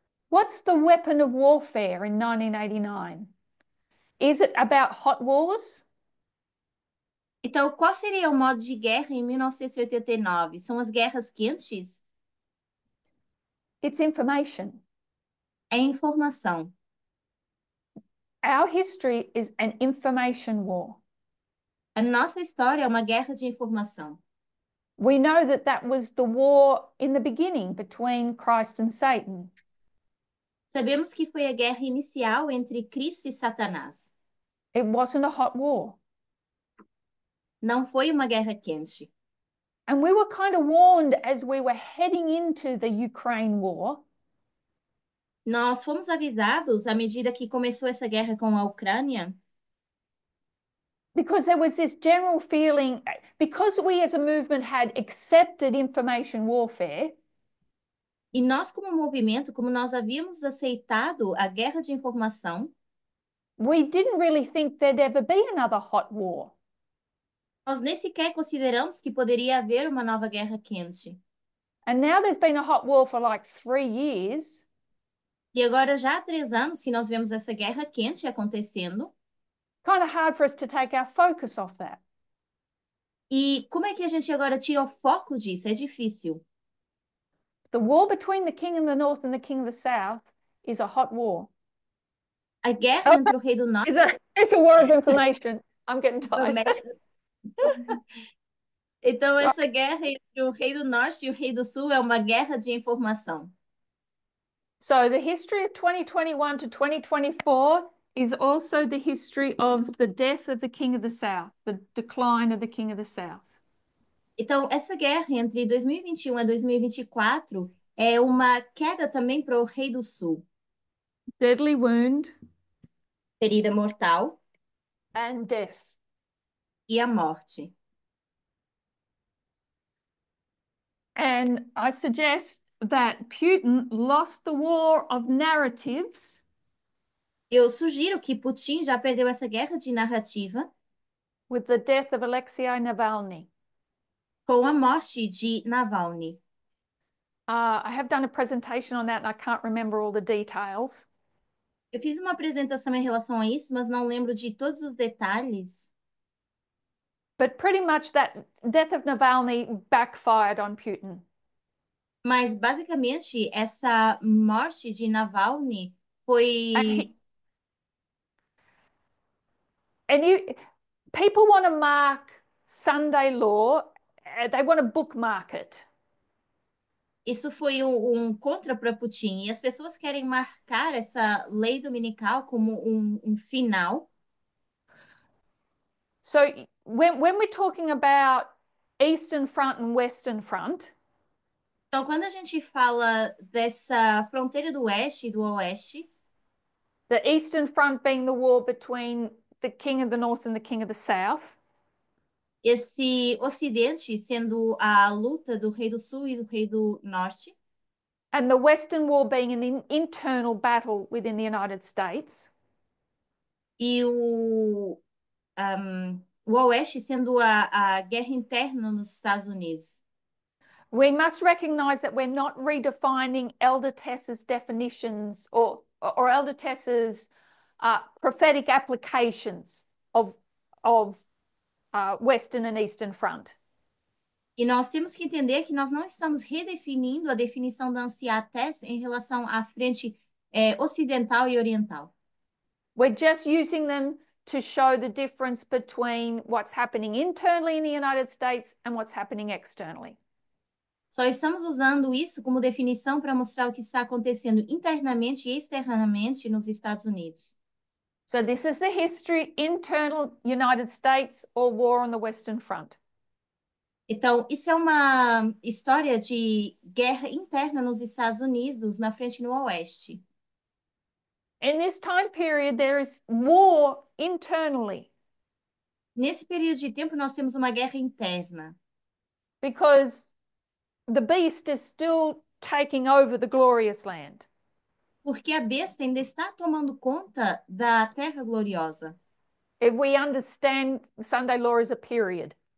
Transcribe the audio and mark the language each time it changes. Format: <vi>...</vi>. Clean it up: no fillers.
<en>What's the weapon of warfare in 1989? Is it about hot wars?</en> <pt>Então, qual seria o modo de guerra em 1989? São as guerras quentes?</pt> <en>It's information.</en> <pt>É informação.</pt> <en>Our history is an information war.</en> <pt>A nossa história é uma guerra de informação.</pt> <en>We know that that was the war in the beginning between Christ and Satan.</en> <pt>Sabemos que foi a guerra inicial entre Cristo e Satanás.</pt> <en>It wasn't a hot war.</en> <pt>Não foi uma guerra quente.</pt> <en>And we were kind of warned as we were heading into the Ukraine war.</en> <pt>Nós fomos avisados à medida que começou essa guerra com a Ucrânia,</pt> <en>because there was this general feeling, because we as a movement had accepted information warfare,</en> <pt>e nós como movimento, como nós havíamos aceitado a guerra de informação,</pt> <en>we didn't really think there'd ever be another hot war.</en> <pt>nós nem sequer consideramos que poderia haver uma nova guerra quente.</pt> <en>And now there's been a hot war for like 3 years.</en> <pt>E agora já há 3 anos que nós vemos essa guerra quente acontecendo.</pt> <en>Kind of hard for us to take our focus off that.</en> <pt>E como é que a gente agora tira o foco disso? É difícil.</pt> <en>The war between the king of the north and the king of the south is a hot war.</en> <pt>A guerra entre o rei do norte</pt> <en>It's a war of information. I'm getting tired.</en> <pt>Então, essa guerra entre o rei do norte e o rei do sul é uma guerra de informação.</pt> <en>So the history of 2021 to 2024 is also the history of the death of the king of the south, the decline of the king of the south.</en> <pt>Então, essa guerra entre 2021 a 2024 é uma queda também para o rei do sul.</pt> <en>Deadly wound</en> <pt>Ferida mortal</pt> <en>and death.</en> <pt>e a morte.</pt> <en>And I suggest that Putin lost the war of narratives.</en> <pt>Eu sugiro que Putin já perdeu essa guerra de narrativa</pt> <en>With the death of Alexei Navalny.</en> <pt>com a morte de Navalny.</pt> <en>I have done a presentation on that and I can't remember all the details.</en> <pt>Eu fiz uma apresentação em relação a isso, mas não lembro de todos os detalhes.</pt> <en>But pretty much that death of Navalny backfired on Putin.</en> <pt>Mas, basicamente, essa morte de Navalny foi...</pt> <en>People want to mark Sunday law, they want to bookmark it.</en> <pt>Isso foi contra para Putin. E as pessoas querem marcar essa lei dominical como final.</pt> <en>So when we're talking about Eastern Front and Western Front,</en> <pt>Então, quando a gente fala dessa fronteira do oeste e do oeste,</pt> <en>the Eastern Front being the war between the King of the North and the King of the South,</en> <pt>esse ocidente sendo a luta do rei do sul e do rei do norte,</pt> <en>and the Western War being an internal battle within the United States,</en> <pt>e o oeste sendo a guerra interna nos Estados Unidos.</pt> <en>we must recognize that we're not redefining Elder Tess's definitions or Elder Tess's prophetic applications of Western and Eastern Front.</en> <pt>E nós temos que entender que nós não estamos redefinindo a definição da Anciã Tess em relação à frente ocidental e oriental.</pt> <en>We're just using them to show the difference between what's happening internally in the United States and what's happening externally.</en> <pt>Só estamos usando isso como definição para mostrar o que está acontecendo internamente e externamente nos Estados Unidos.</pt> <en>So this is the history, internal United States or war on the Western Front.</en> <pt>Então, isso é uma história de guerra interna nos Estados Unidos, na frente no oeste.</pt> <en>In this time period, there is war internally</en> <pt>Nesse período de tempo, nós temos uma guerra interna,</pt> <en>because the beast is still taking over the glorious land.</en> <pt>porque a besta ainda está tomando conta da terra gloriosa.</pt> <en>If we understand Sunday law as a period,</en>